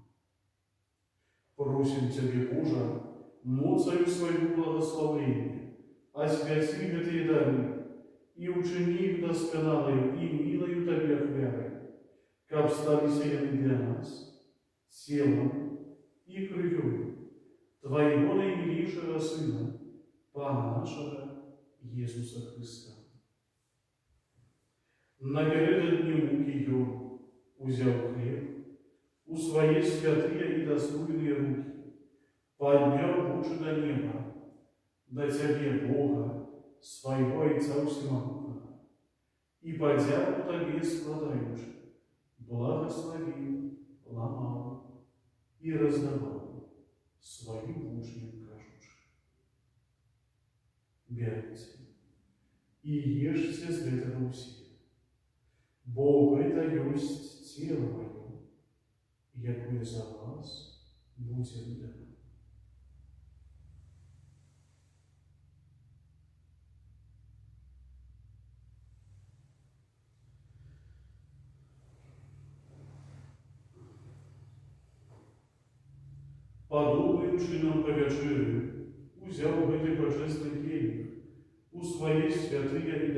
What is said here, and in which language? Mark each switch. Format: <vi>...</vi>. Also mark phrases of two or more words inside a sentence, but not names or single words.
<be>Просім Цябе, Божа, моцаю свайго благословення, асвяці гэтыя дары і ўчыні іх дасканалаю і мілаю Табе ахвярай, каб сталіся яны для нас целом і крывёй Твайго наймілейшага Сына, Пана нашага Езуса Христа. Напередодні муки Ён узяв хлеб у свае святыя і даслуженыя руки, падняў вочы да неба, да Цябе, Бога, свайго Айца Усемагутнага, і падзяку Табе складаючы,</be> <ru>благословил, ламал и раздавал своим</ru> <be>учням, кажучи:</be> <ru>«Берите и ешьте</ru> <be>с гэтага ўсе, бо гэта ёсць тело маё, якое за вас будзе выдано». Падобным чынам па вячэры узяў гэты пачэсны келіх у свае святыя і</be>